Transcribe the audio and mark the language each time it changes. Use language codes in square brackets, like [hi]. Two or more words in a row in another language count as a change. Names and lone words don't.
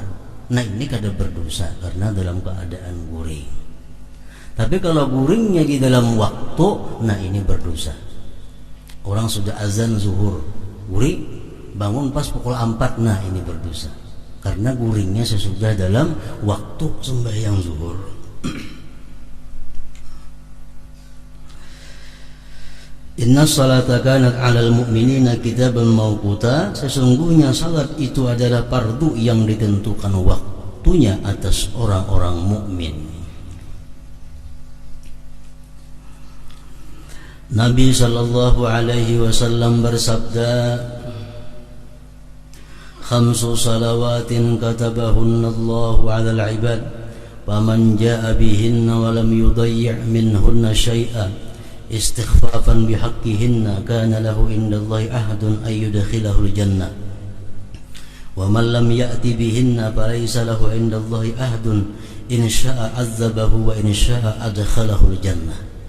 [bjn] Nah, ini kada berdosa karena dalam keadaan guring. Tapi kalau guringnya di dalam waktu, nah ini berdosa. Orang sudah azan zuhur, guring, bangun pas pukul 4, nah ini berdosa karena guringnya sesudah dalam waktu sembahyang zuhur. [ar] إن الصلاة كانت على المؤمنين كتابا موقوتا, [id] sesungguhnya salat itu adalah fardu yang ditentukan waktunya atas orang-orang mukmin. [ar] نبي صلى الله عليه وسلم bersabda, خمس صلوات كتبهن الله على العباد, فمن جاء بهن ولم يضيع منهن شيئا استخفافا بحقهن كان له عند الله عهد أن يدخله الجنة ومن لم يأت بهن فليس له عند الله عهد إن شاء عذبه وإن شاء أدخله الجنة.